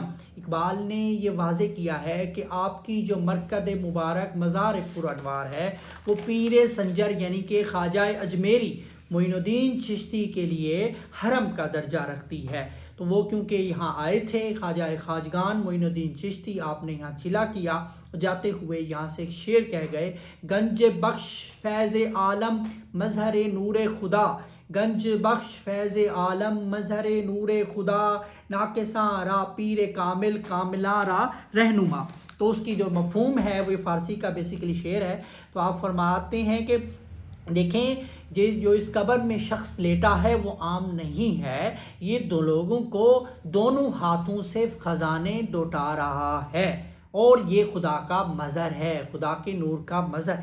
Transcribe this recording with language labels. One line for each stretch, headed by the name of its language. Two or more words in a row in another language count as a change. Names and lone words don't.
Urdu: اقبال نے یہ واضح کیا ہے کہ آپ کی جو مرکد مبارک مزار پرانوار ہے، وہ پیر سنجر یعنی کہ خواجہ اجمیری معین الدین چشتی کے لیے حرم کا درجہ رکھتی ہے۔ تو وہ کیونکہ یہاں آئے تھے، خواجہ خواجگان معین الدین چشتی، آپ نے یہاں چلا کیا، جاتے ہوئے یہاں سے ایک شعر کہہ گئے:
Persian: گنج بخش فیض عالم مظہر نور خدا، گنج بخش فیض عالم مظہر نور خدا، ناقصاں را پیر کامل کاملاں را رہنما۔
Urdu: تو اس کی جو مفہوم ہے وہ فارسی کا بیسیکلی شعر ہے۔ تو آپ فرماتے ہیں کہ دیکھیں، جو اس قبر میں شخص لیٹا ہے وہ عام نہیں ہے، یہ دو لوگوں کو دونوں ہاتھوں سے خزانے لوٹا رہا ہے، اور یہ خدا کا مظہر ہے، خدا کے نور کا مظہر۔